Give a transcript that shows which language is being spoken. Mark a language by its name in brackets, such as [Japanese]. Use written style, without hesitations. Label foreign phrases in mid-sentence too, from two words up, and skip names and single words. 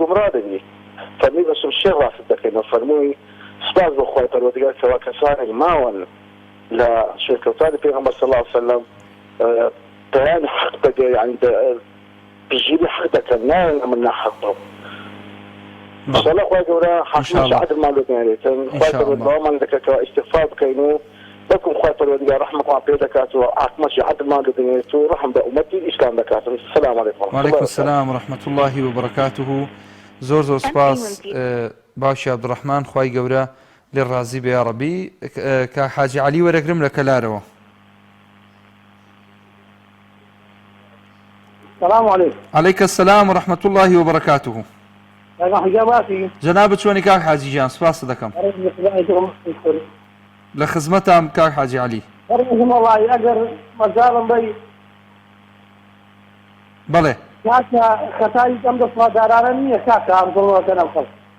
[Central Kurdish] گومڕا دەبی فەرمی بە شمشێر ڕاست دەکەینەوە فەرمووی سپاس بۆ خوای پەروەردگار کەوا کەسانێک ماون لە شوێنکەوتانی پێغەمبەر [Arabic] صلی الله علیه وسلم [Central Kurdish] بەیان حەق دەگە یعنی بژیری حەق دەکەن نایەن من ناحەق بم انشاءالله خوای گەورە حاکمیش عەدڵمان لێ بنێرێتن خوای پەروەردگارمان دەکات کە ئیستیغفار بکەین و بەکم خوای پەروەردگار ڕەحمەتمان پێ دەکات و حاکمیش عەدڵمان لێ بنێرێت و ڕەحم بە ئومەتی ئیسلام دەکاتن [Arabic] السلام علیکم وعلیکم السلام ورحمة الله وبركاته [Central Kurdish] زۆر زۆر سپاس باشی عەبدوڕەحمان خوای گەورە لێ ڕازی بێ یا ڕەبی کە حاجی عەلی وەرەگرم لە کەلارەوە [Arabic] السلام عليكم. عليك السلام ورحمة الله وبركاته. حجاباتي [Central Kurdish] جناب چۆنی کاک حاجی جان سپاس دەکەم لە خزمەتام کاک حاجی عەلی فەرموویم وەڵی ئەگەر مەجاڵم بەی بەڵێ کاکە خەتای ئەم دەسڵاتدارانە نییە کاکە ئەم زڵمەکە نەم خەڵک